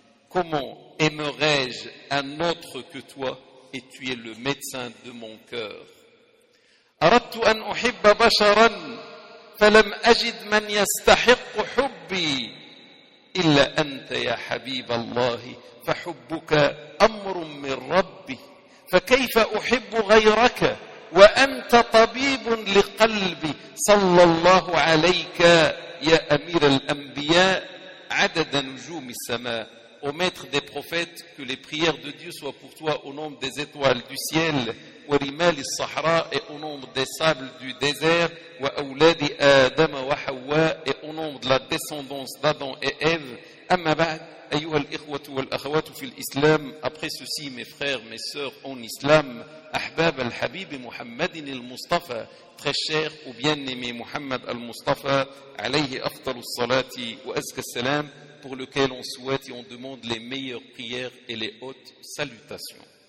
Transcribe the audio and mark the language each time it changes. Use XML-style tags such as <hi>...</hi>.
<fr>Comment aimerais-je un autre que toi et tu es le médecin de mon cœur?</fr> <ar>فحبك أمر من ربي فكيف أحب غيرك وأنت طبيب لقلبي صلى الله عليك يا أمير الأنبياء عدد نجوم السماء.</ar> <fr>Ô maître des prophètes, que les prières de Dieu soient pour toi au nombre des étoiles du ciel,</fr> <ar>wa rimal as-sahra,</ar> <fr>et au nombre des sables du désert,</fr> <ar>wa awladi Adam wa Hawa,</ar> <fr>et au nombre de la descendance d'Adam et Ève.</fr> <ar>Amma ba'd, ayouha al-ikhwat wa al-akhawat fi</ar> <fr>l'islam, après ceci mes frères, mes sœurs en islam,</fr> <ar>ahbab al-habib Muhammadin al-Mustafa,</ar> <fr>très cher ou bien-aimé Muhammad al-Mustafa,</fr> <ar>alayhi afdalu salati wa azka salam,</ar> <fr>pour lequel on souhaite et on demande les meilleures prières et les hautes salutations.</fr>